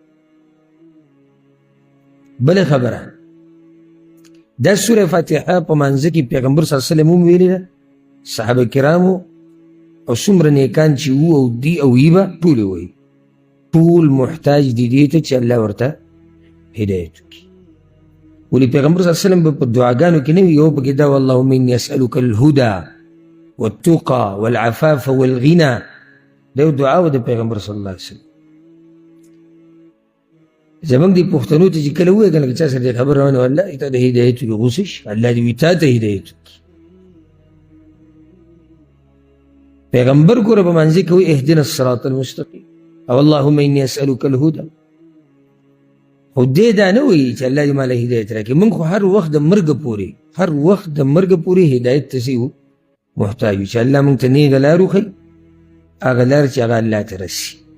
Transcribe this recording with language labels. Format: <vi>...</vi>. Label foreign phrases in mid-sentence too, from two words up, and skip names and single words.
<ps>بله خبره، دا سوره فاتحه په مانځه کې پیغمبر صلی الله علیه وسلم هم ویلې ده، صحابه کرامو او څومره نیکان چې وو او دي او وي به ټول یې وایي. ټول محتاج دي دې ته چې الله ورته هدایت وکړي. ولې پیغمبر صلی الله علیه وسلم په دعاګانو کې نه وي، یو پکې دا</ps> <ar>اللهم اني اسألک الهدى والتقى والعفاف والغنى،</ar> <ps>دا یو دعا و د پیغمبر صلی الله علیه وسلم. زمونږ دې پښتنو ته چې کله ووایي که نه که چا سره دې خبر روانه، والله تا د هدایت وکړي، غوسه شي، الله دې وي تا ته هدایت وکړي. پیغمبر ګوره په منځ کې وایي</ps> <ar>اهدنا الصراط المستقیم</ar> <ps>او</ps> <ar>اللهم انی اسألک الهدى،</ar> <ps>خو دې دا نه وایي چې الله دې ماله هدایت راکړي. موږ خو هر وخت د مرګه پورې هدایت ته سي محتاج یو چې الله موږ ته نیغه لار وښیي، هغه لار چې هغه الله ته رسي.</ps>